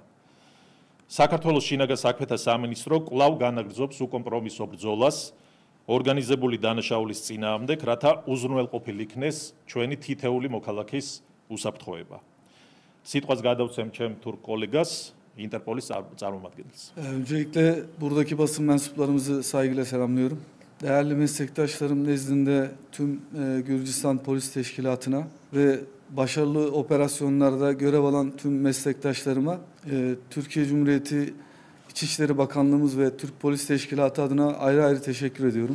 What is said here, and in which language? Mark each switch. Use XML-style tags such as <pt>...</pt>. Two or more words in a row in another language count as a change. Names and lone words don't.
<ka>საქართველოს შინაგან საქმეთა სამინისტრო კვლავ განაგრძობს უკომპრომისო ბრძოლას ორგანიზებული დანაშაულის წინააღმდეგ, რათა უზრუნველყოფილ იქნეს ჩვენი თითეული მოქალაქის უსაფრთხოება. სიტყვას გადავცემ ჩემ თურქ კოლეგას, Interpolis წარმომადგენელს.</ka> <tr>Öncelikle buradaki basın mensuplarımızı saygıyla selamlıyorum. Değerli meslektaşlarım nezdinde tüm Gürcistan Polis Teşkilatı'na ve başarılı operasyonlarda görev alan tüm meslektaşlarıma Türkiye Cumhuriyeti İçişleri Bakanlığımız ve Türk Polis Teşkilatı adına ayrı ayrı teşekkür ediyorum.</tr>